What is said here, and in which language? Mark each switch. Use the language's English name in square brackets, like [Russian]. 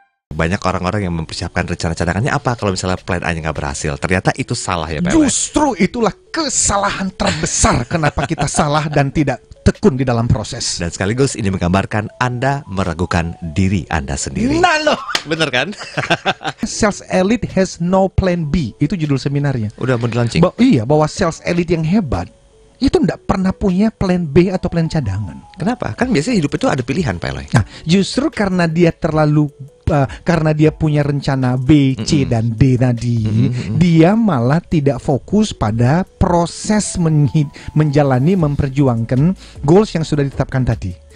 [Indonesian] banyak orang-orang yang mempersiapkan rencana cadangannya apa kalau misalnya plan A-nya nggak berhasil. Ternyata itu salah ya Pak. Justru itulah kesalahan terbesar kenapa kita salah dan tidak tekun di dalam proses. Dan sekaligus ini menggambarkan Anda meragukan diri Anda sendiri. Nah loh, Bener kan? [English] sales elite has no plan B. [Indonesian] Itu judul seminarnya. Udah mau di-launching? Iya, bahwa sales elite yang hebat itu tidak pernah punya plan B atau plan cadangan. Kenapa? Kan biasanya hidup itu ada pilihan Pak Eloy. Nah, justru karena dia terlalu karena dia punya rencana B, C, dan D tadi, dia malah tidak fokus pada proses menjalani, memperjuangkan goals yang sudah ditetapkan tadi.